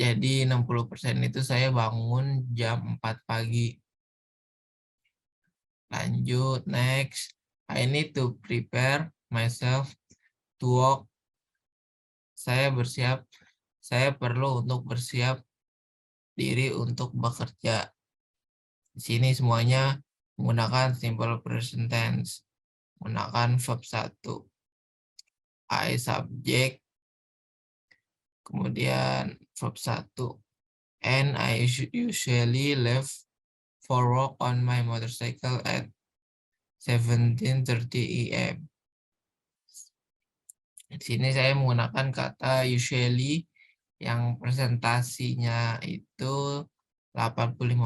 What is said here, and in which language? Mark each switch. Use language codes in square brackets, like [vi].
[id] Jadi 60% itu saya bangun jam 4 pagi. Lanjut, next. [en] I need to prepare myself to work. [id] Saya perlu untuk bersiap diri untuk bekerja. Di sini semuanya menggunakan simple present tense. Menggunakan verb 1. I subject, kemudian verb 1. [en] And I usually leave for work on my motorcycle at 17:30 a.m. [id] Di sini saya menggunakan kata usually yang presentasinya itu 85%.